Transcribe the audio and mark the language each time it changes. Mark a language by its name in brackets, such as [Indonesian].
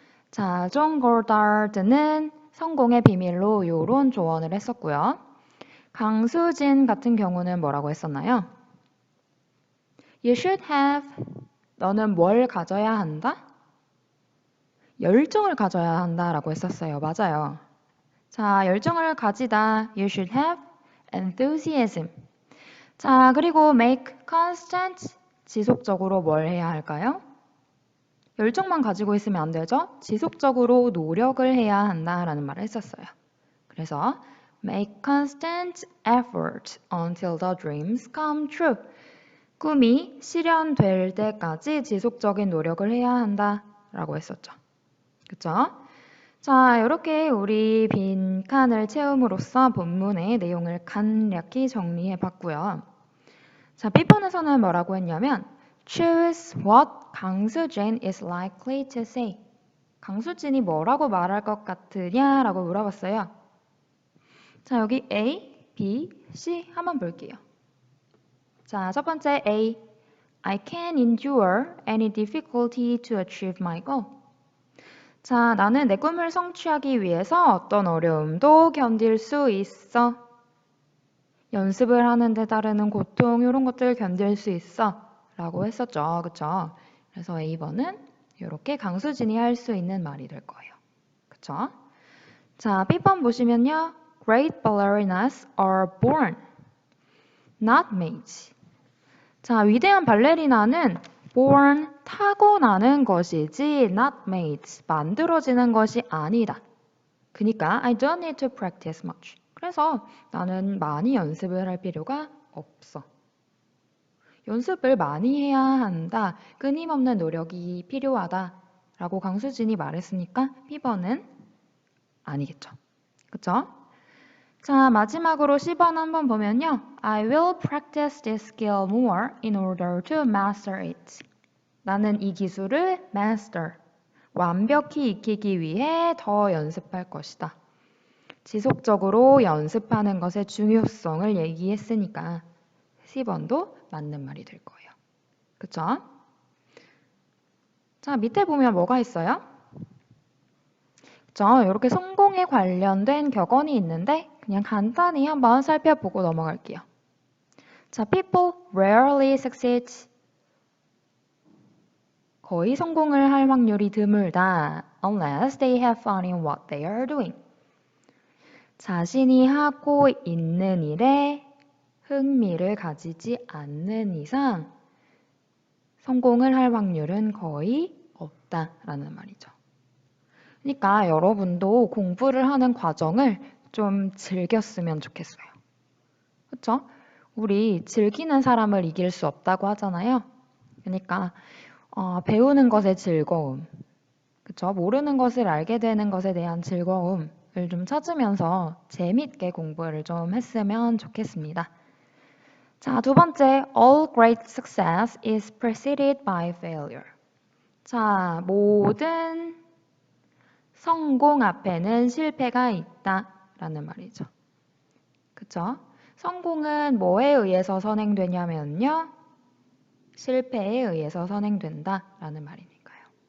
[Korean] 자, 존 고다르트는 성공의 비밀로 이런 조언을 했었고요. 강수진 같은 경우는 뭐라고 했었나요? [English] You should have, [Korean] 너는 뭘 가져야 한다? 열정을 가져야 한다라고 했었어요. 맞아요. 자, 열정을 가지다. [English] You should have enthusiasm. [Korean] 자, 그리고 [English] make constant, [Korean] 지속적으로 뭘 해야 할까요? 열정만 가지고 있으면 안 되죠? 지속적으로 노력을 해야 한다라는 말을 했었어요. 그래서 [English] make constant effort until the dreams come true. [Korean] 꿈이 실현될 때까지 지속적인 노력을 해야 한다라고 했었죠. 그쵸? 자, 이렇게 우리 빈칸을 채움으로써 본문의 내용을 간략히 정리해 봤고요. 자, B번에서는 뭐라고 했냐면 [English] Choose what 강수진 is likely to say. [Korean] 강수진이 뭐라고 말할 것 같으냐? 라고 물어봤어요. 자, 여기 A, B, C 한번 볼게요. 자, 첫 번째 A. [English] I can endure any difficulty to achieve my goal. [Korean] 자, 나는 내 꿈을 성취하기 위해서 어떤 어려움도 견딜 수 있어. 연습을 하는데 따르는 고통, 이런 것들 견딜 수 있어. 라고 했었죠. 그쵸? 그래서 A번은 이렇게 강수진이 할 수 있는 말이 될 거예요. 그쵸? 자, B번 보시면요. [English] Great ballerinas are born, not made. [Korean] 자, 위대한 발레리나는 born, 타고나는 것이지 [English] not made, [Korean] 만들어지는 것이 아니다. 그러니까 [English] I don't need to practice much. [Korean] 그래서 나는 많이 연습을 할 필요가 없어. 연습을 많이 해야 한다. 끊임없는 노력이 필요하다. 라고 강수진이 말했으니까 B번은 아니겠죠. 그쵸? 자, 마지막으로 C번 한번 보면요. [English] I will practice this skill more in order to master it. [Korean] 나는 이 기술을 master, 완벽히 익히기 위해 더 연습할 것이다. 지속적으로 연습하는 것의 중요성을 얘기했으니까 C번도 맞는 말이 될 거예요. 그쵸? 자, 밑에 보면 뭐가 있어요? 그쵸? 이렇게 성공에 관련된 격언이 있는데 그냥 간단히 한번 살펴보고 넘어갈게요. [English] 자, people rarely succeed. [Korean] 거의 성공을 할 확률이 드물다. [English] Unless they have fun in what they are doing. [Korean] 자신이 하고 있는 일에 흥미를 가지지 않는 이상 성공을 할 확률은 거의 없다라는 말이죠. 그러니까 여러분도 공부를 하는 과정을 좀 즐겼으면 좋겠어요. 그렇죠? 우리 즐기는 사람을 이길 수 없다고 하잖아요. 그러니까 배우는 것의 즐거움, 그렇죠? 모르는 것을 알게 되는 것에 대한 즐거움을 좀 찾으면서 재밌게 공부를 좀 했으면 좋겠습니다. 자, 두 번째, [English] all great success is preceded by failure. [Korean] 자, 모든 성공 앞에는 실패가 있다라는 말이죠. 그쵸? 성공은 뭐에 의해서 선행되냐면요. 실패에 의해서 선행된다라는 말이니까요.